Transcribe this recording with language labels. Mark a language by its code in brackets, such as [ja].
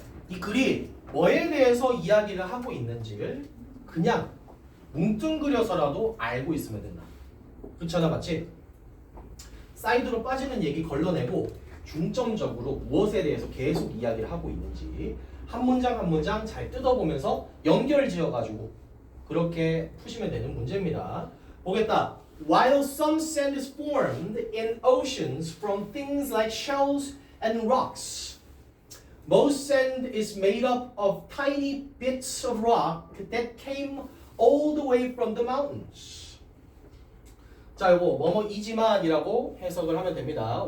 [ko] 이 글이 뭐에 대해서 이야기를 하고 있는지를 그냥 뭉뚱그려서라도 알고 있으면 된다. 그렇잖아, 맞지? 사이드로 빠지는 얘기 걸러내고 중점적으로 무엇에 대해서 계속 이야기를 하고 있는지 한 문장 한 문장 잘 뜯어보면서 연결 지어가지고 그렇게 푸시면 되는 문제입니다. 보겠다. [en] While some sand is formed in oceans from things like shells and rocks, most sand is made up of tiny bits of rock that came all the way from the mountains. [ko] 자, 이거 뭐뭐이지만이라고 해석을 하면 됩니다.